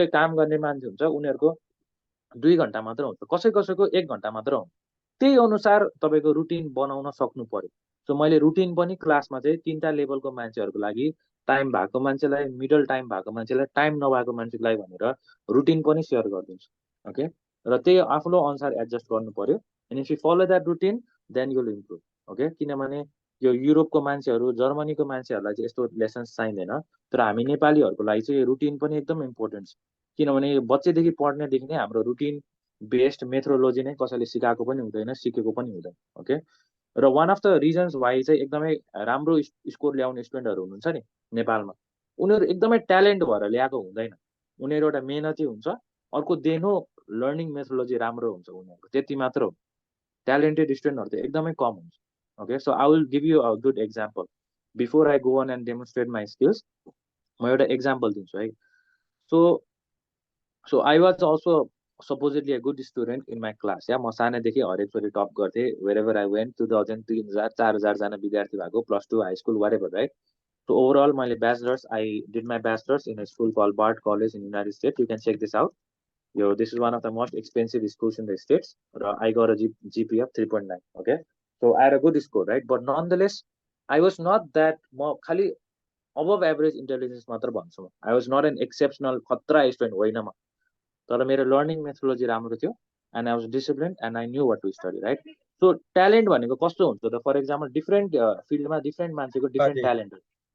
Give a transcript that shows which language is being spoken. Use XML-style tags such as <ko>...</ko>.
<ne>कोही कोही काम गर्ने मान्छे हुन्छ, उनीहरूको 2 घन्टा मात्र हुन्छ, कसैको 1 घन्टा मात्र हुन्छ। त्यही अनुसार तपाईँको रुटिन बनाउन सक्नु पर्यो। सो मैले रुटिन पनि क्लासमा चाहिँ 3टा लेभलको मान्छेहरूको लागि, टाइम भएको मान्छेलाई, मिडल टाइम भएको मान्छेलाई, टाइम नभएको मान्छेलाई भनेर रुटिन पनि सेयर गरिदिन्छु। ओके, र त्यही आफ्नो अनुसार एडजस्ट गर्नु पर्यो।</ne> <en>And if you follow that routine then you will improve.</en> <ne>Okay, किनभने यो युरोपको मान्छेहरू, जर्मनीको मान्छेहरूलाई चाहिँ यस्तो लेसन्स चाहिँदैन, तर हामी नेपालीहरूको लागि चाहिँ रुटिन पनि एकदम इम्पोर्टेन्ट छ। किनभने बच्चैदेखि पढ्नेदेखि नै हाम्रो रुटिन बेस्ड मेथोडोलोजी नै कसैले सिकाएको पनि हुँदैन, सिकेको पनि हुँदैन। ओके, र</ne> <en>one of the reasons why</en> <ne>चाहिँ एकदमै राम्रो स्कोर ल्याउने स्टुडेन्टहरू हुनुहुन्छ नि नेपालमा, उनीहरू एकदमै ट्यालेन्ट भएर ल्याएको हुँदैन, उनीहरू एउटा मेहनती हुन्छ, अर्को दे नो लर्निङ मेथोडोलोजी राम्रो हुन्छ उनीहरूको, त्यति मात्र हो। ट्यालेन्टेड स्टुडेन्टहरू त एकदमै कम हुन्छ।</ne> <en>Okay, so I will give you a good example. Before I go on and demonstrate my skills,</en> <ne>म एउटा example दिन्छु है।</ne> <en>So I was also supposedly a good student in my class.</en> <ne>या म सानैदेखि हरेकचोटि टप गर्थेँ,</ne> <en>wherever I went,</en> <ne>2000, 3000, 4000 जना विद्यार्थी भएको, +2</ne> <en>high school, whatever, right? So overall, मैले bachelor's, I did my bachelor's in a school called Bard College in United States. You can check this out. This is one of the most expensive schools in the States. I got a GPA of 3.9. Okay. So I had a good score, right? But nonetheless, I was not that khali above average intelligence</en> <ne>मात्र भन्छु म.</ne> <en>I was not an exceptional</en> <ne>खतरा student होइन म. तर मेरो learning methodology राम्रो थियो</ne> <en>And I was discipline and I knew what to study, right?</en> <ne>So talent भनेको कस्तो हुन्छ त,</ne> <en>for example</en> <ne>डिफ्रेन्ट फिल्डमा डिफ्रेन्ट मान्छेको डिफ्रेन्ट ट्यालेन्ट हुन्छ.</ne>